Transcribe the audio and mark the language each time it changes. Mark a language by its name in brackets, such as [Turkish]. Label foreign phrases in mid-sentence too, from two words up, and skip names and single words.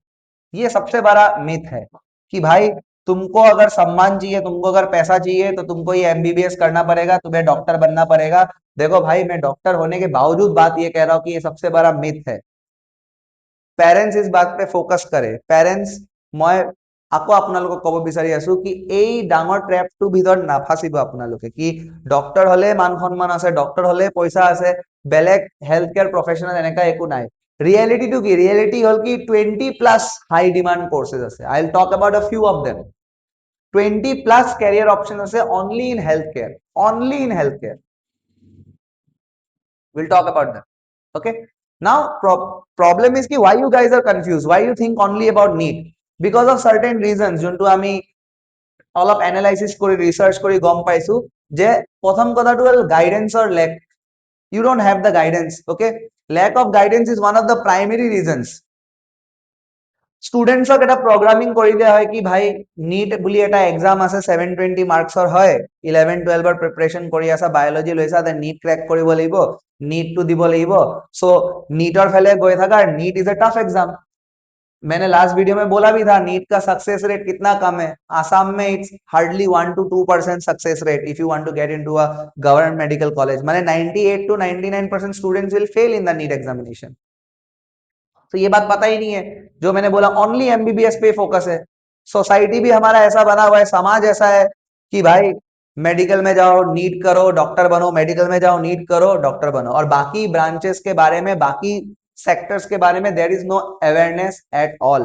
[Hindi] ये सबसे बड़ा मिथ है कि भाई तुमको अगर सम्मान चाहिए, तुमको अगर पैसा चाहिए, तो तुमको ये एमबीबीएस करना पड़ेगा, तुम्हें डॉक्टर बनना पड़ेगा। देखो भाई, मैं डॉक्टर होने के बावजूद बात ये कह रहा हूं कि ये सबसे बड़ा मिथ है। पेरेंट्स इस बात पे फोकस करे। पेरेंट्स, मैं [Assamese] আকৌ আপোনালোকক কব বিচাৰি আছো কি এই ডাঙৰ ট্ৰেপটো ভিতৰত নাফাচিব আপোনালোকে কি ডক্টৰ হলে মান সন্মান আছে, ডক্টৰ হলে পইচা আছে, বেলেগ [English] health care professional [Assamese] এনেকা একো নাই। ৰিয়েলিটিটো কি? ৰিয়েলিটি হল কি 20+ [English] high demand courses [Assamese] আছে। [English] I will talk about a few of them. 20+ career option আছে only in health care, only in health care. We'll talk about that. Okay. Now, problem is ki why you guys are confused? Why you think only about need? Because of certain reasons. [Assamese] যোনটো আমি অলপ এনালাইসিস কৰি রিসার্চ কৰি গম পাইছো যে প্রথম কথাটো হল গাইডেন্সৰ লেক। [English] You don't have the guidance. Okay, lack of guidance is one of the primary reasons. [Assamese] স্টুডেন্টসক এটা প্রোগ্রামিং কৰি দিয়া হয় কি ভাই নীট বুলি এটা এক্সাম আছে 720 মার্কসৰ হয়, 11-12 প্ৰিপাৰেচন কৰি আছা, বায়োলজি লৈছা, দেন নীট ক্র্যাক কৰিব লাগিব, नीट टू দিব লাগিব। [Hindi] सो नीटर फैले गए था, नीट [English] is a tough exam. [Hindi] मैंने लास्ट वीडियो में बोला भी था नीट का सक्सेस रेट कितना कम है। [English] आसाम में it's hardly 1 to 2% success rate if you want to get into a government medical college. माने 98 to 99% students will fail in the NEET examination. [Hindi] तो ये बात पता ही नहीं है। जो मैंने बोला [English] only MBBS [Hindi] पे फोकस है। सोसाइटी भी हमारा ऐसा बना हुआ है, समाज ऐसा है कि भाई मेडिकल में जाओ नीट करो डॉक्टर बनो, मेडिकल में जाओ नीट करो डॉक्टर बनो, और बाकी ब्रांचेस के बारे में, बाकी सेक्टर्स के बारे में [English] there is no awareness at all.